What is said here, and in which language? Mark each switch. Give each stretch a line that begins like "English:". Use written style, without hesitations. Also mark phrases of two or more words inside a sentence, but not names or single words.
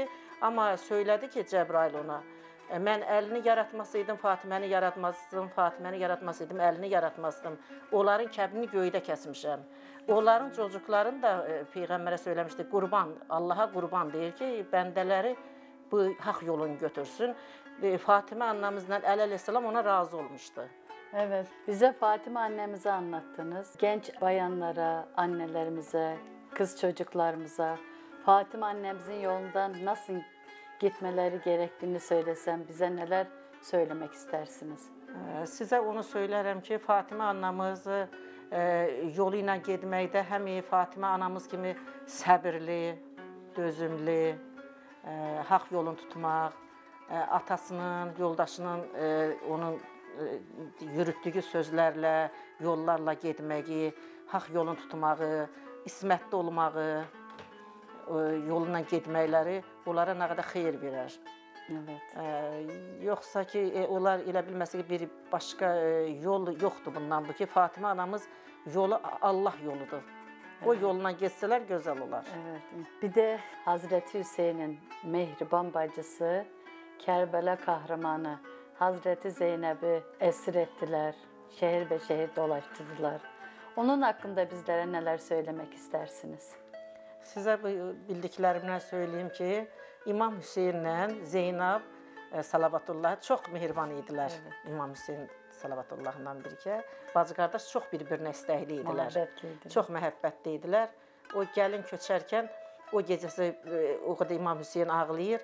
Azerbaijani: Amma söylədi ki, Cəbrail ona, mən əlini yaratmasaydım, Fatiməni yaratmazdım, Fatiməni yaratmasaydım, əlini yaratmazdım. Onların kəbini göydə kəsmişəm. Onların çocuklarını da Peyğəmbərə söyləmişdi, qurban, Allaha qurban deyir ki, bəndələri bu haqq yolunu götürsün. Fatimə annamızla əleyhissalam ona razı olmuşdu.
Turkish: Evet, bize Fatıma annemizi anlattınız. Genç bayanlara, annelerimize, kız çocuklarımıza Fatıma annemizin yolundan nasıl gitmeleri gerektiğini söylesem bize neler söylemek istersiniz?
Azerbaijani: Sizə onu söylərəm ki, Fatimə anamız yolu ilə getməkdə həm Fatimə anamız kimi səbirli, dözümlü, haqq yolunu tutmaq, atasının, yoldaşının onun yürütdüyü sözlərlə, yollarla getməyi, haqq yolunu tutmağı, ismətli olmağı, yolundan getməkləri onlara nə qədər xeyir verər.
Turkish: Evet.
Azerbaijani: Yoxsa ki, onlar elə bilməsə ki, bir başqa yol yoxdur bundan bu ki, Fatimə anamız yolu Allah yoludur. O yolundan geçsələr gözəl olar.
Turkish: Evet. Bir de Hazreti Hüseyin'in mehriban bacısı, Kərbəla kahramanı Hazreti Zeynep'i esir ettiler, şehir be şehir dolaştırdılar. Onun hakkında bizlere neler söylemek istersiniz?
Azerbaijani: Sizə bildiklərimdən söyləyim ki, İmam Hüseynlə Zeynəb Salavatullah çox mehriban idilər.
Turkish: Evet.
Azerbaijani: İmam Hüseyn Salavatullahla birgə. Bacı qardaş çox bir-birinə istəkli idilər. Məhəbbətli. Çox məhəbbətli idilər. O gəlin köçərkən o gecəsi o qədər İmam Hüseyn ağlayır.